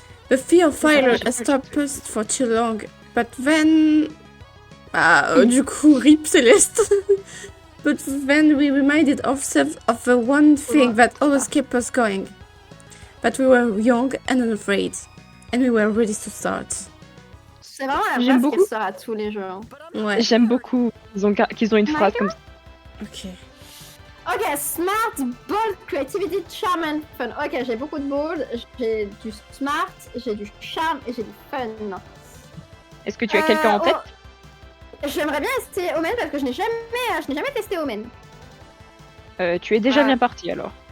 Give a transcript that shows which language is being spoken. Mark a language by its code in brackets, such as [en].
[en] The fear of fire has stopped us for too long. But then... du coup, rip Céleste. But then we reminded ourselves of the one thing that always kept us going. But we were young and unafraid. And we were ready to start. [fr] C'est vraiment la J'aime base beaucoup. qu'elle sort à tous les jeux. Hein. Ouais. J'aime beaucoup qu'ils ont une phrase comme ça. Ok. [en] Ok, smart, bold, creativity, charm and fun. [fr] Ok, j'ai beaucoup de bold, j'ai du smart, j'ai du charm et j'ai du fun. Est-ce que tu as quelqu'un en tête? J'aimerais bien essayer Omen parce que je n'ai jamais testé Omen. Tu es déjà bien parti alors.